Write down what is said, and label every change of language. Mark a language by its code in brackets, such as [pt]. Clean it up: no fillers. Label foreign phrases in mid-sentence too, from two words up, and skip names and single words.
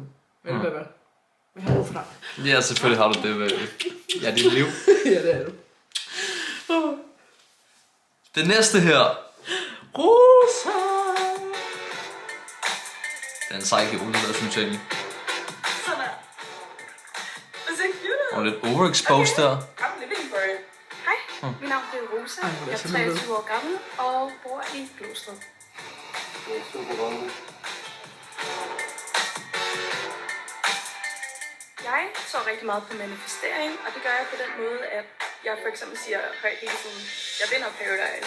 [da] Hvad er det, hvad? Hvad har du for dig? Ja, selvfølgelig har du det. Ja, dit liv. Ja, det er du. Det næste her. Rosa! Det er en sej kjole, der synes jeg egentlig. Sådan der. [en] It's so cute. [da] Og lidt overexposed der. [en] I'm living for it. [da] Hej, mit navn er Rosa. Jeg er 23 år gammel og bor i Glostrup. Det er super godt. Jeg så rigtig meget på manifestering, og det gør jeg på den måde, at jeg for eksempel siger højt hele tiden, jeg vinder Paradise.